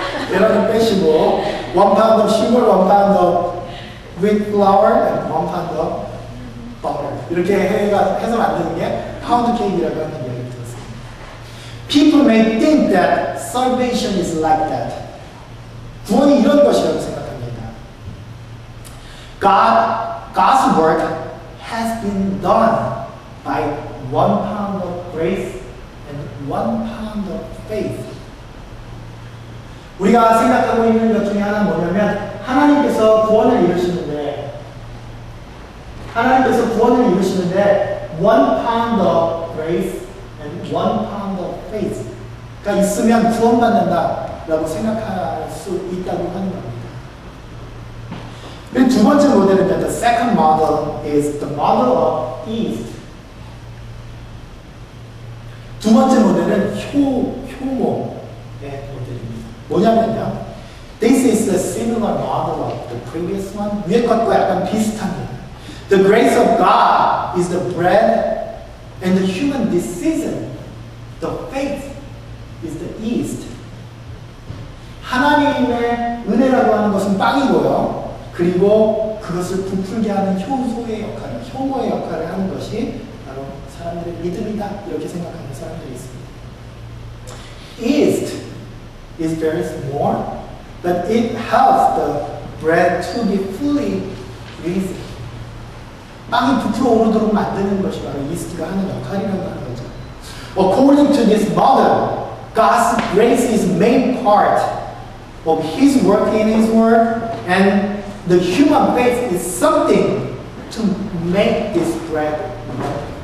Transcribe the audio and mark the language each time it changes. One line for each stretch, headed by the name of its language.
Korean: 계란은 빼시고
English: 1 pound of sugar, 1 pound of wheat flour, and 1 pound of butter.
Korean: 이렇게 해서 만드는 게 파운드 케이크라고 하는 이야기를 들었습니다.
English: People may think that salvation is like that.
Korean: 구원이 이런 것이라고 생각합니다.
English: God's work has been done by 1 pound of grace and 1 pound of faith.
Korean: 우리가 생각하고 있는 것 중에 하나는 뭐냐면 하나님께서 구원을 이루시는데
English: 1 pound of grace and 1 pound of faith
Korean: 가 있으면 구원받는다라고 생각할 수 있다고 하는 겁니다. 그리고 두 번째 모델은
English: the second model is the model of east.
Korean: 두 번째 모델은 효모의 모델입니다. 뭐냐면요,
English: this is a similar model of the previous one.
Korean: 위에 것과 약간 비슷합니다.
English: The grace of God is the bread and the human this season. The faith is the yeast.
Korean: 하나님의 은혜라고 하는 것은 빵이고요. 그리고 그것을 부풀게 하는 효소의 역할, 효모의 역할을 하는 것이 바로 사람들의 믿음이다. 이렇게 생각하는 사람들이 있습니다.
English: Yeast is very small, but it helps the bread to be fully risen.
Korean: 빵이 부풀어 오르도록 만드는 것이 바로 이스트가 하는 역할이라고 하는 거죠.
English: According to this model, God's grace is main part of His work in His word, and the human faith is something to make this bread work.